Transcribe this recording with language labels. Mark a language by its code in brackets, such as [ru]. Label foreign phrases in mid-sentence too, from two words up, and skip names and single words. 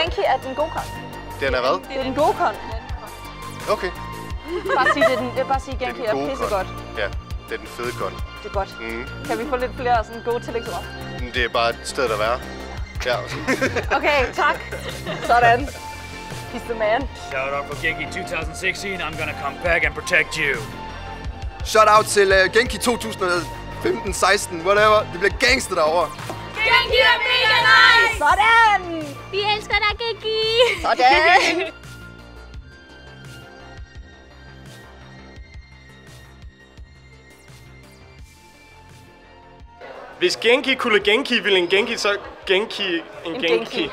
[da] Genki er den gode kon. Den er hvad? Det er den gode kon. Okay. Bare sige Genki er pissegodt. Ja, det er den fede kon. Det er godt. Kan vi få lidt flere sådan gode tillægsord? Det er bare et sted at være. Ja. Okay, tak. Sådan. [en] He's the man. Shout out for Genki 2016. I'm gonna come back and protect you. Shout out [da] til Genki 2015, 16, whatever. Det bliver gangster derovre. Genki er mega nice! Sådan! Vi elsker dig, Genki! Sådan! Hvis Genki kunne Genki, ville en Genki så Genki en Genki?